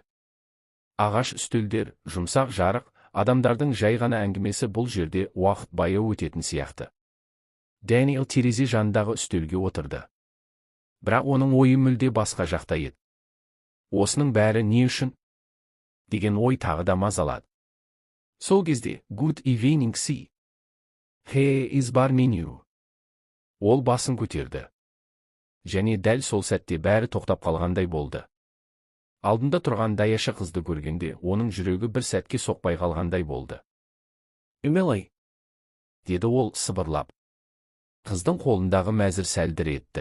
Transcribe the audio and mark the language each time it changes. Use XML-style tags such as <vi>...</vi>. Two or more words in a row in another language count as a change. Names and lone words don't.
<kk>Ағаш үстелдер, жұмсақ жарық, адамдардың жай ғана әңгімесі, бұл жерде уақыт баяу өтетін сияқты. Даниэль терезе жанындағы үстелге отырды. Бірақ оның ойы мүлде басқа жақта еді. Осының бәрі не үшін? Деген ой тағы да мазалады. Сол кезде</kk> <en>Good evening, see. Here is bar menu.</en> <kk>Ол басын көтерді. Және дәл сол сәтте бәрі тоқтап қалғандай болды. Алдында тұрған даяшы қызды көргенде оның жүрегі бір сәтке соқпай қалғандай болды. Эмили, деді ол сыбырлап. Қыздың қолындағы мәзір сәл дір етті.</kk>